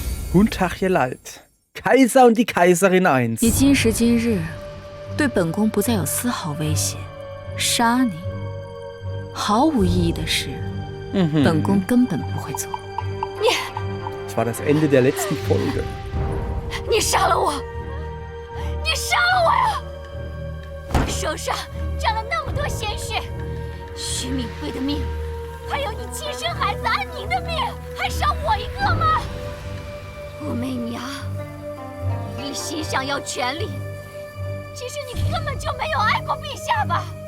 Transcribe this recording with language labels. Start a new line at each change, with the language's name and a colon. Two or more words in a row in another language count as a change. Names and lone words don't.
German: Guten Tag, ihr Leid. Kaiser und die Kaiserin 1。
Chinese: 你今时今日对本宫不再有丝毫威胁，杀你毫无意义的事，本宫根本不会做。
German: Das war das Ende der letzten Folge。
Chinese: 你杀了我！你杀了我呀！我手上沾了那么多鲜血，徐敏慧的命，还有你亲生孩子安宁的命，还少我一个吗？武媚娘，你一心想要权力，其实你根本就没有爱过陛下吧？